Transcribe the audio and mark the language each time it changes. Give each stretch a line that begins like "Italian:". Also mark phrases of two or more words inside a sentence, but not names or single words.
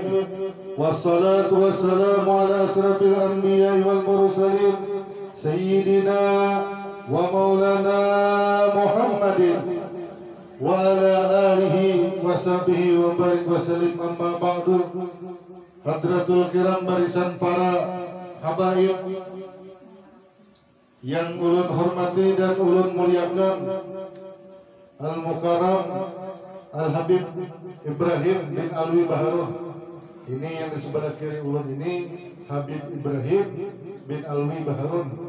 Arabic: والصلاة والسلام على أشرف الأنبياء والمرسلين سيدنا ومولانا محمد وعلى آله وصحبه وبارك وسلم أما بعد. حضرة الكرام,
Banjar: barisan para habaib yang ulun hormati dan ulun muliakan, Al-Mukarram Al-Habib Ibrahim bin Alwi Baharun. Ini yang di sebelah kiri ulun ini Habib Ibrahim bin Alwi Baharun.